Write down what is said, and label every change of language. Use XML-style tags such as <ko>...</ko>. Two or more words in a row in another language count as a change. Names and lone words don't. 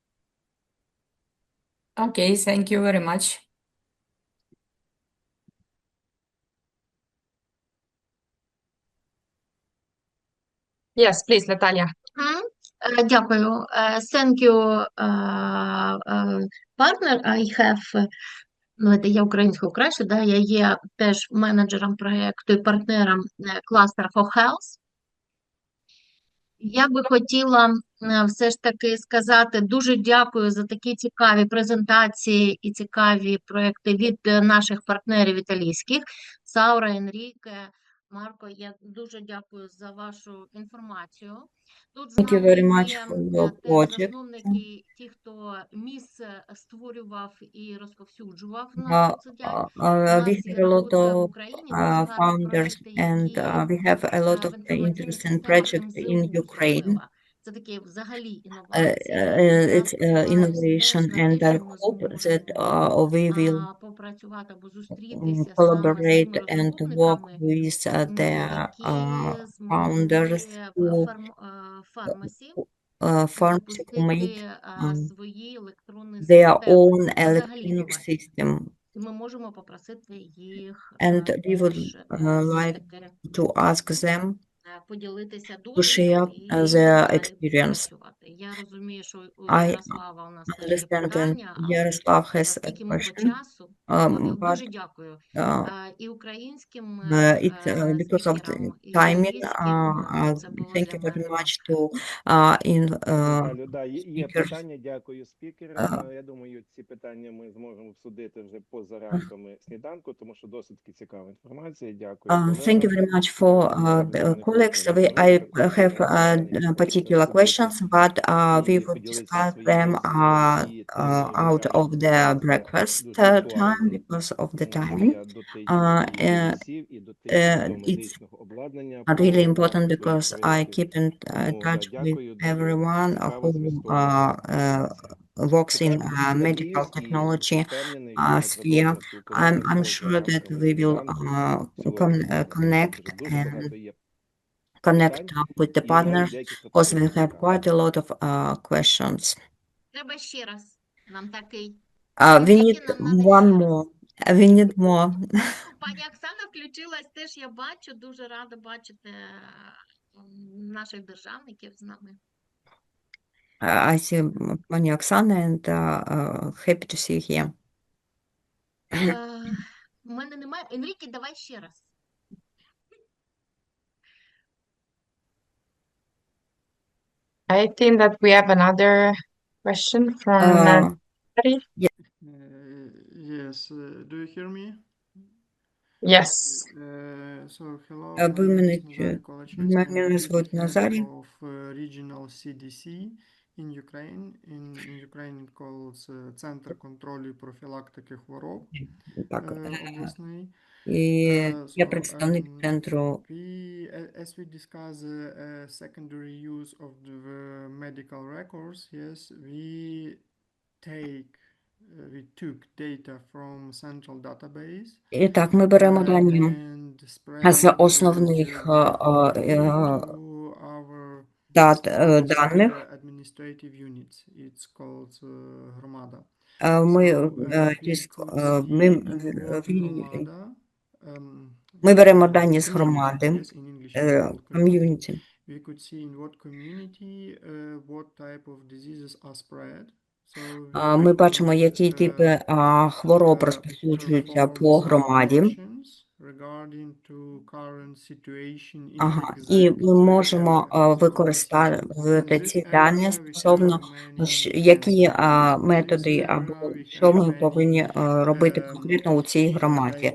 <en>Okay, thank you very much. Yes, please, Natalia. Дякую. Thank you, partner. I have,</en> <uk>я українською краще, да, я є теж менеджером проєкту і партнером Cluster4health. Я би хотіла все ж таки сказати дуже дякую за такі цікаві презентації і цікаві проєкти від наших партнерів італійських. Саура, Енріке, Марко, я дуже дякую за вашу інформацію. Тут з</uk> <en>Thank you very much for your</en> <uk>теж</uk> <en>project.</en> <uk>засновники, ті, хто місце створював і розповсюджував на соцсетях.</uk> <en>We have a lot of founders, and we have a lot of interesting projects in Ukraine.</en> <uk>Це такі взагалі</uk> <en>It's innovation, and I hope that we will</en> <uk>попрацювати або зустрітися</uk> <en>collaborate</en> <uk>саме з</uk> <en>and</en> <uk>цими</uk> <en>work</en> <uk>розробниками,</uk> <en>with the</en> <uk>які</uk> <en>founders</en> <uk>змогли</uk> <en>pharmacy who make</en> <uk>свої електронні</uk> <en>their</en> <uk>системи.</uk> <en>own</en> <uk>Це взагалі</uk> <en>electronic</en> <uk>інновація.</uk> <en>system.</en> <uk>І ми можемо попросити їх</uk> <en>And we would</en> <uk>теж</uk> <en>like to ask them</en> <uk>поділитися</uk> <en>to</en> <uk>досвідом</uk> <en>share</en> <uk>і</uk> <en>their</en> <uk>далі</uk> <en>experience.</en> <uk>працювати. Я розумію, що у</uk> <en>I</en> <uk>Ярослава у нас теж є</uk> <en>understand that</en> <uk>питання, але</uk> <en>Yaroslav has a</en> <uk>оскільки ми по</uk> <en>question,</en> <uk>часу,</uk> <en>but</en> <uk>дуже дякую і українським</uk> <en>it's because of the</en> <uk>спікерам, і</uk> <en>timing.</en> <uk>італійським. Це було</uk> <en>Thank</en> <uk>для</uk> <en>you very</en> <uk>мене</uk> <en>much to</en> <uk>Віталю, да, є</uk> <en>speakers.</en> <uk>питання, дякую спікерам. Я думаю, ці питання ми зможемо обсудити вже поза рамками сніданку, тому що досить таки цікава інформація. Дякую.</uk> <en>Thank you very much for the colleagues text, I have particular questions, but we will discuss them out of the breakfast time because of the timing. It's really important because I keep in touch with everyone who works in medical technology sphere. I'm sure that we will connect up with the partners because we have quite a lot of questions.</en> <uk>Треба ще раз. Нам такий.</uk> <en>We need one more. We need more.</en> <uk>Пані Оксана включилась теж, я бачу. Дуже рада бачити наших державників з нами.</uk> <en>I see Pani Oksana and happy to see you here.</en> <uk>У мене немає. Енріке, давай ще раз.</uk> <en>I think that we have another question from Nazari. Yes, do you hear me? Yes. So hello,</en> <ru>Меня зовут Назарий.</ru> <en>of regional CDC in Ukraine. In Ukraine it calls</en> <uk>Центр контролю і профілактики хвороб обласний. Я представник центру.</uk> <en>As we discuss secondary use of the medical records, yes, we took data from central database.</en> <uk>І так, ми беремо дані з основних даних.</uk> <en>Administrative units. It's called громада.</en> <uk>Ми беремо дані з громади,</uk> <en>community. We could see in what community what type of diseases are spread.</en> <uk>Ми бачимо, які типи хвороб розповсюджуються по громаді. І ми можемо використовувати ці дані стосовно, які методи або що ми повинні робити конкретно у цій громаді.</uk>